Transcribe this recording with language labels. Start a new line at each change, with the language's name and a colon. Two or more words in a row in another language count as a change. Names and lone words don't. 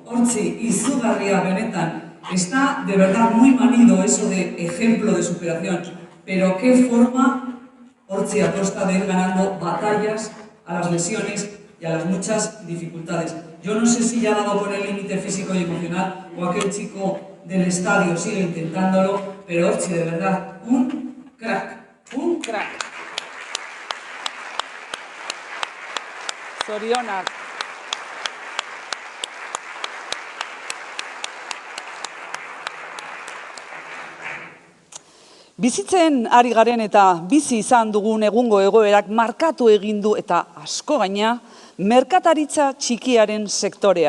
Basque: Hortzi, izugarria benetan.
Spanish: Está de verdad muy manido eso de ejemplo de superación. Pero qué forma Hortzi a costa de ir ganando batallas a las lesiones y a las muchas dificultades. Yo no sé si ya ha dado con el límite físico y emocional o aquel chico del estadio sigue intentándolo, pero Hortzi, de verdad, un crack, un crack.
Basque: Zorionak. Bizitzen ari garen eta bizi izan dugun egungo egoerak markatu egin du eta asko gaina merkataritza txikiaren sektorea.